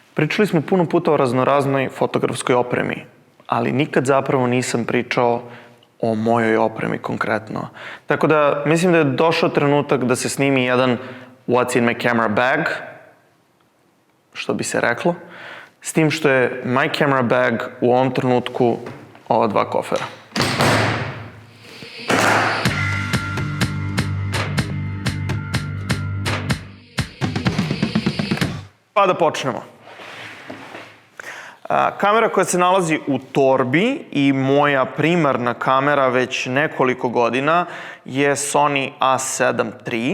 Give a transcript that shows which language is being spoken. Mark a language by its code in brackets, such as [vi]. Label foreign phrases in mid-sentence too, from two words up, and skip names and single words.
[sr] Pričali smo puno puta o raznoraznoj fotografskoj opremi, ali nikad zapravo nisam pričao o mojoj opremi konkretno. Tako da mislim da je došao trenutak da se snimi jedan [en] What's in my camera bag, [sr] što bi se reklo, s tim što je [en] my camera bag [sr] u ovom trenutku ova dva kofera. Pa da počnemo. Kamera koja se nalazi u torbi i moja primarna kamera već nekoliko godina je Sony A7 III.